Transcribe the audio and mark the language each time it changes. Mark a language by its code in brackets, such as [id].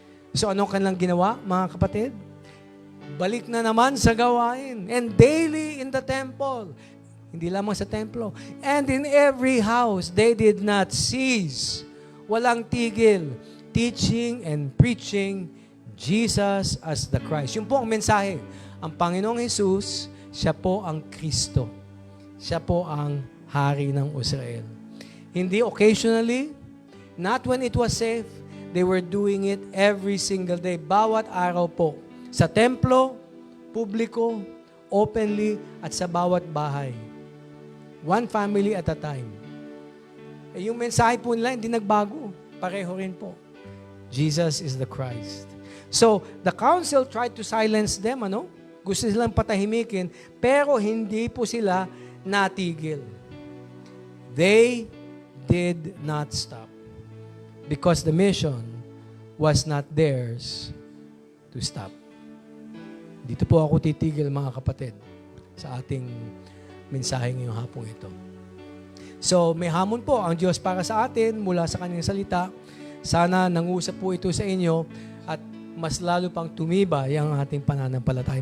[tl] So anong kanilang ginawa, mga kapatid? Balik na naman sa gawain. [en] And daily in the temple. [tl] Hindi lamang sa templo. [en] And in every house, they did not cease. [tl] Walang tigil. [en] Teaching and preaching Jesus as the Christ. [tl] Yun po ang mensahe. Ang Panginoong Hesus, siya po ang Kristo. Siya po ang Hari ng Israel. Hindi [en] occasionally, not when it was safe, they were doing it every single day. [tl] Bawat araw po. Sa templo, publiko, openly, at sa bawat bahay. [en] One family at a time. [tl] Yung mensahe po nila, hindi nagbago. Pareho rin po. [en] Jesus is the Christ. So, the council tried to silence them, [tl] Gusto silang patahimikin, pero hindi po sila natigil. [en] They did not stop. Because the mission was not theirs to stop. [tl] Dito po ako titigil, mga kapatid, sa ating mensahe ngayong hapong ito. So, may hamon po ang Diyos para sa atin mula sa Kanyang salita. Sana nangusap po ito sa inyo at mas lalo pang tumibay ang ating pananampalataya.